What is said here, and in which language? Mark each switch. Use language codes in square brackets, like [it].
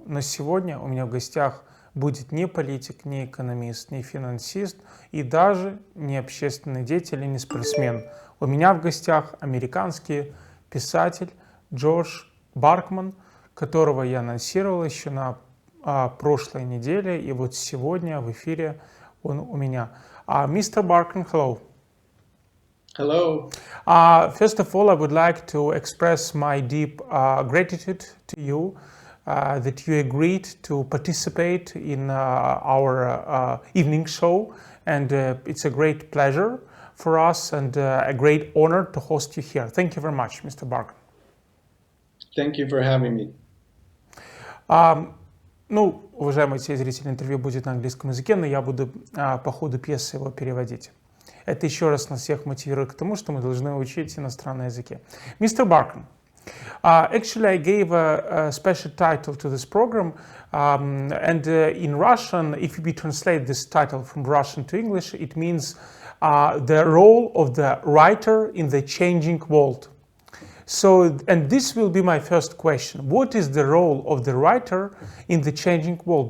[ru] Но сегодня у меня в гостях будет не политик, не экономист, не финансист и даже не общественный деятель и не спортсмен. У меня в гостях американский писатель Джош Баркан, которого я анонсировал еще на прошлой неделе, и вот сегодня в эфире он у меня. [en] Mr. Barkan, hello. Hello. First of all, I would like to express my deep gratitude to you that you agreed to participate in our evening show, and it's a great pleasure for us and a great honor to host you here. Thank you very much, Mr. Barkan. Thank you for having me. [ru] Ну, уважаемые телезрители, интервью будет на английском языке, но я буду по ходу пьесы его переводить. Это еще раз нас всех мотивирует к тому, что мы должны учить иностранные языки. [en] Mr. Barkan, actually I gave a special title to this program, and in Russian, if we translate this title from Russian to English, it means the role of the writer in the changing world. So, and this will be my first question. What is the role of the writer in the changing world?